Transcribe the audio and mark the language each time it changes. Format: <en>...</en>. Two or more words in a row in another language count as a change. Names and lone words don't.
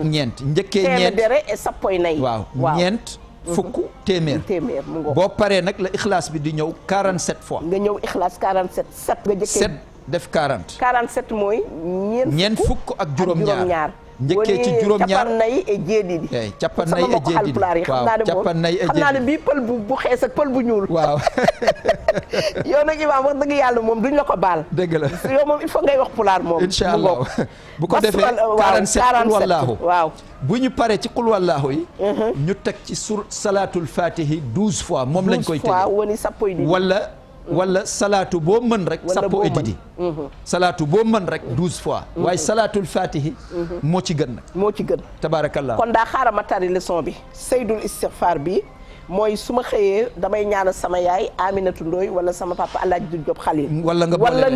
<wo>ak ñeent njëkkee téeméer ñeent</wo> <ff>dere et sappoy nay.</ff> <wo>waaw ñeent fukk téeméer téeméer mu ngoog. boo paree nag la ixlaas bi di ñëw 47 fois nga ñëw ixlaas 47 7 nga jëkkee 7 def 40 47 mooy ñeent fukk ak juróom-ñaar njëkkee ci</wo> <ff>woni</ff> <wo>juróom-ñaar</wo> <ff>capan nay e jeeɗiɗi eyi capan nay</ff> <wo>sama</wo> <ff>e</ff> <wo>mbokk</wo> <ff>jeeɗiɗi</ff> <wo>Haalpulaar yi xam waaw naa ne moom</wo> <ff>capan nay e</ff> <wo>xam naa ne</wo> <ff>jeeɗiɗi</ff> <wo>bii pël bu xees ak pël bu ñuul waaw yow nag imaam wax dëgg yàlla moom duñ la ko baal dëgg la yow moom il faut ngay wax pulaar moom</wo> <ar>incha allah bu ko defee</ar> <wo>waaw</wo> <ar>47 qul wallaahu</ar> <wo>waaw bu ñu paree ci qul wallaahu yi ñu teg ci sur</wo> <ar>salatul fatihi</ar> <wo>12 fois moom lañ koy 12 fois tëjee</wo> <ff>woni sappo e ɗiɗi</ff> <wo>wala salaatu boo mën rek Wala sappo boo</wo> <ff>e</ff> <wo>mën. didi salaatu boo mën rek 12 fois waaye</wo> <ar>salatul fatihi</ar> <wo>moo ci gën nag moo ci gën</wo> <ar>tabaarakallah</ar> <wo>kon daa xaaral ma tari leçon bi</wo> <ar>seydul istighfar</ar> <wo>bi mooy su ma xëyee damay ñaanal sama yaay Aminatu Ndoy wala sama papa Alaaji Du Diop Xalil wala nga boole wala</wo>